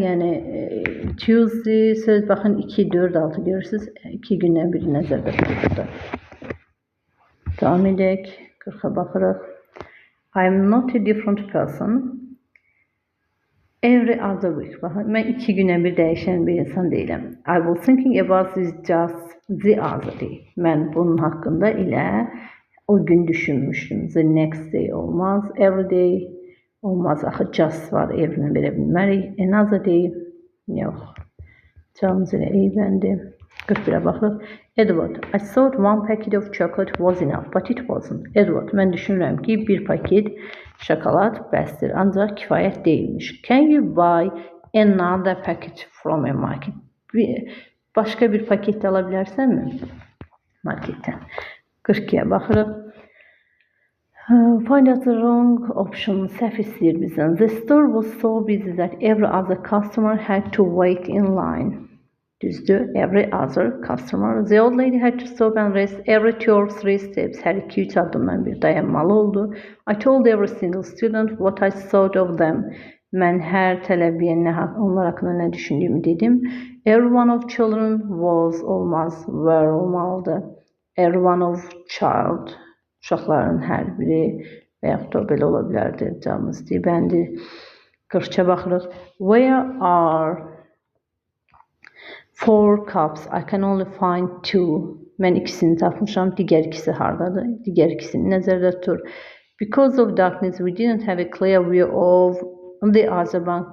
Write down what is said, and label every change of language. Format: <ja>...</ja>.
<az>Yəni Tuesday söz baxın 2, 4, 6 görürsünüz. 2 gündən biri nəzərdə tutulur. Davam edək. 40'a baxırıq.</az> <en>I'm not a different person. Every other week.</en> <az>Baxın, mən 2 gündən bir dəyişən bir insan deyiləm.</az> <en>I was thinking about this just the other day.</en> <az>Mən bunun haqqında elə o gün düşünmüşdüm. The next day olmaz. Every day olmaz. Axı just var. Every'ni verə bilmərik. Another day yox. Cavabımız elə A bəndi. 41'e baxırıq.</az> <en>Edward, I thought one packet of chocolate was enough, but it wasn't.</en> <az>Edward, mən düşünürəm ki, bir paket şokolad bəsdir, ancaq kifayət deyilmiş.</az> <en>Can you buy another packet from a market?</en> <az>Başqa bir paket ala bilərsənmi? Marketdən. 42'ye baxırıq.</az> <en>Find out the wrong option.</en> <az>Səhv istəyir bizdən.</az> <en>The store was so busy that every other customer had to wait in line. Düzdür, every other customer. The old lady had to stop and rest every 2 or 3 steps.</en> <az>Hər 2-3 addımdan bir dayanmalı oldu.</az> <en>I told every single student what I thought of them.</en> <az>Mən hər tələbəyə onlar haqqında nə düşündüyümü dedim.</az> <en>Every one of children was olmaz, were olmalıdır. Every one of child,</en> <az>uşaqların hər biri və yaxud da belə ola bilərdi. Cavabımız D bəndi. 40'a baxırıq.</az> <en>Where are 4 cups? I can only find 2.</en> <az>Mən ikisini tapmışam. Digər ikisi hardadır? Digər ikisini nəzərdə tutur.</az> <en>Because of darkness, we didn't have a clear view of the other bank.</en>